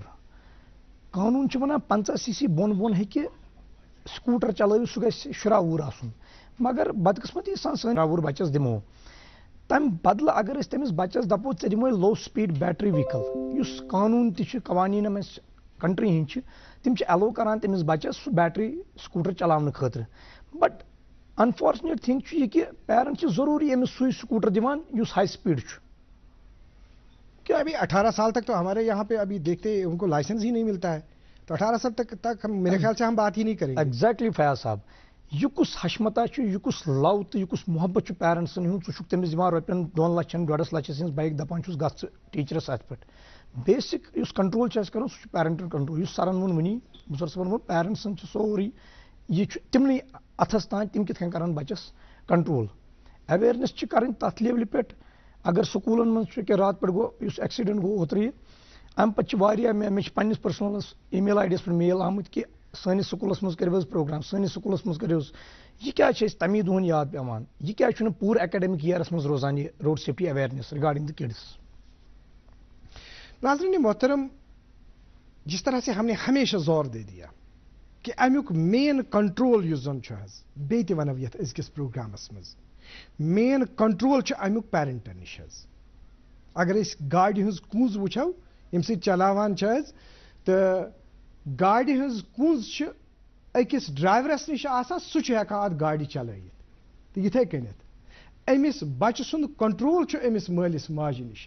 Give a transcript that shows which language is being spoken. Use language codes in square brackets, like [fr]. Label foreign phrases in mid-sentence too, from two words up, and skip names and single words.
[ks] قانوٗن چھُ ونان 50 cc بۄن ہیٚکہِ سکوٗٹر چلٲوِتھ، سُہ گژھِ 18 وُہُر آسُن، مگر بدقٕسمتی سان سٲنۍ 18 وُہُر بچس دِمو، تمہِ بدلہٕ اگر أسۍ تٔمِس بچس دپو ژےٚ دِموے [en] low speed battery vehicle, [ks] یُس قانوٗن تہِ چھُ قوانیٖنن منٛز کنٹری ہٕنٛدۍ چھِ تِم چھِ ایلو کران تٔمِس بچس سُہ [en] battery scooter [ks] چلاونہٕ خٲطرٕ، [en] but unfortunate thing [ks] چھُ یہِ کہِ پیرنٹ چھِ ضروٗری أمِس سُے سکوٗٹر دِوان یُس [en] high speed [ks] چھُ۔ [ur] کیا ابھی 18 سال تک تو ہمارے یہاں پہ ابھی دیکھتے ان کو لائسنس ہی نہیں ملتا ہے، تو 18 سال تک میرے خیال سے ہم بات ہی نہیں کریں گے۔ [ks] ایگزیکٹلی فیاض صاحب، یہِ کُس حشمتا چھُ، یہِ کُس لو تہٕ یہِ کُس محبت چھُ پیرنٹسن ہُنٛد، ژٕ چھُکھ تٔمِس دِوان رۄپین 2 لچھن 1.5 لچھس ہٕنٛز بایک، دپان چھُس گژھ ژٕ ٹیٖچرس اتھ پٮ۪ٹھ۔ بیسک یُس کنٹرول چھُ اَسہِ کرُن سُہ چھُ [en] parental control, [ks] یُس سرن ووٚن وٕنی، مُظفر صٲبن ووٚن پیرنٹسن چھُ سورُے یہِ چھُ تِمنٕے اتھس تانۍ تِم کِتھ کٔنۍ کرن بچس کنٹرول۔ اویرنیس چھِ کرٕنۍ تتھ لیولہِ پٮ۪ٹھ، اگر سکوٗلن منٛز چھُ کہِ راتہٕ پٮ۪ٹھ گوٚو یُس ایکسیڈنٹ گوٚو اوترٕ، امہِ پتہٕ چھِ واریاہ مےٚ چھِ پننِس پٔرسنلس [en] email ID [ks] یس پٮ۪ٹھ میل آمٕتۍ کہِ سٲنِس سکوٗلس منٛز کٔرِو حظ پروگرام، سٲنِس سکوٗلس منٛز کٔرِو حظ، یہِ کیٛازِ چھِ أسۍ تمی دۄہن یاد پیوان، یہِ کیٛازِ چھُنہٕ پوٗرٕ [en] academic year [ks] منٛز روزان یہِ [en] road safety awareness regarding the kids? [ur] ناظرین محترم، جس طرح سے ہم نے ہمیشہ زور دے دیا کہ [ks] امیک [en] main control [ks] یُس زن چھُ حظ، بیٚیہِ تہِ ونو یتھ أزکِس پروگرامس منٛز، [en] main control [ks] چھُ امیک پیرنٹن نِش حظ۔ اگر أسۍ گاڑِ ہٕنٛز کُنٛز وٕچھو ییٚمہِ سۭتۍ چلاوان چھِ حظ، تہٕ گاڑِ ہٕنٛز کُنٛز چھِ أکِس ڈرایورس نِش آسان، سُہ چھُ ہٮ۪کان اتھ گاڑِ چلٲوِتھ، تہٕ یِتھے کٔنٮ۪تھ أمِس بچہِ سُنٛد کنٹرول چھُ أمِس مٲلِس ماجہِ نِش۔